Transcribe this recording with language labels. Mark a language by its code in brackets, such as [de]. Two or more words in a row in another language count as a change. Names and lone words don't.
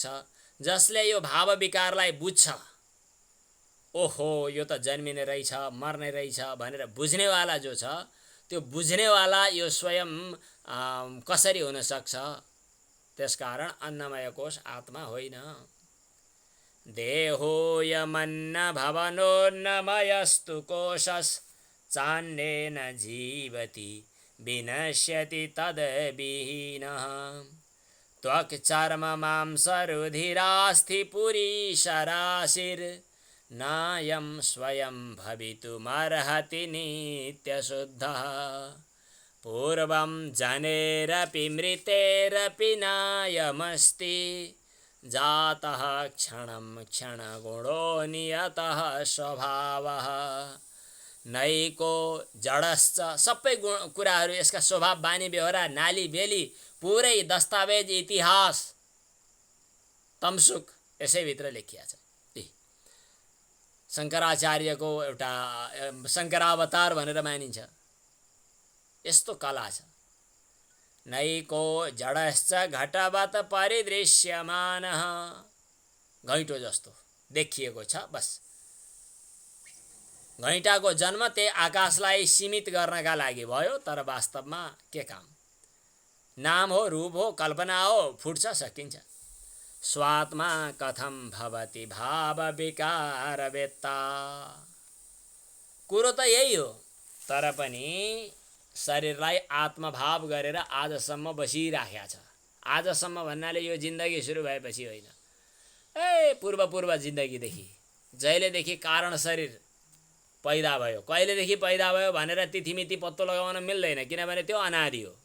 [ne] जसले यो भाव विकारलाई बुझ्छ, ओहो यो त जन्मिने रहेछ, मर्ने रहेछ भनेर बुझ्नेवाला जो छ, त्यो बुझ्नेवाला यो स्वयं कसरी हुन सक्छ? त्यसकारण अन्नमय कोष आत्मा होइन। [sa] देहोयमन्न भवनोन्नमयस्तु कोशस् चान्येन जीवति विनश्यति तद्विहीनः। त्वक् चर्म मांस रुधिरास्थि पुरीष राशिर् नायं स्वयं भवितुमर्हति नित्यशुद्धः। पूर्वं जनेरपि मृतेरपि नायमस्ति जातः क्षणं क्षणगुणो नियतः स्वभावः नैको जडश्च। [ne] सबै कुराहरू यसका स्वभाव, बानी बेहोरा, नाली बेली, पुरै दस्तावेज, इतिहास, तमसुक यसैभित्र लेखिया छ। शङ्कराचार्यको एउटा शङ्करावतार भनेर मानिन्छ, यस्तो कला छ। [sa] नैको जडश्च घटवत् परिदृश्यमानः, [ne] घैँटो जस्तो देखिएको छ। बस घैँटाको जन्म त्यही आकाशलाई सीमित गर्नका लागि भयो, तर वास्तवमा के काम? नाम हो, रूप हो, कल्पना हो, फुट्छ, सकिन्छ। [sa] स्वात्मा कथं भवति भाव विकार वेत्ता। [ne] कुरो त यही हो, तर पनि शरीरलाई आत्मभाव गरेर आजसम्म बसिराखेको छ। आजसम्म भन्नाले यो जिन्दगी सुरु भएपछि होइन, पूर्व जिन्दगीदेखि, जहिलेदेखि कारण शरीर पैदा भयो, कहिलेदेखि पैदा भयो भनेर तिथिमिति पत्तो लगाउन मिल्दैन, किनभने त्यो अनादि हो।